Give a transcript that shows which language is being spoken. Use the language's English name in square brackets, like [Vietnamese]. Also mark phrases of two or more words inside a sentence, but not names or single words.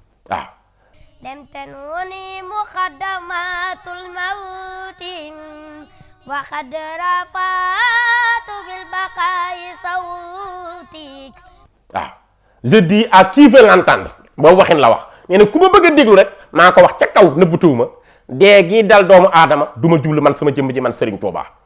[Wolof] Waaw. [Arabic] لم تنهني مقدمات الموت، وقد رفعت بالبقاء صوتي. [Wolof] Waaw. [French] "Je dis à qui veut l'entendre." [Wolof] Boobu waxin la wax. Nee na ku ma bëgg a déglu rek, maa ko wax ca kaw, nëbbatuwuma. Dee gi dal doomu aadama, du ma jublu man sama jëmm ji man Serigne Touba.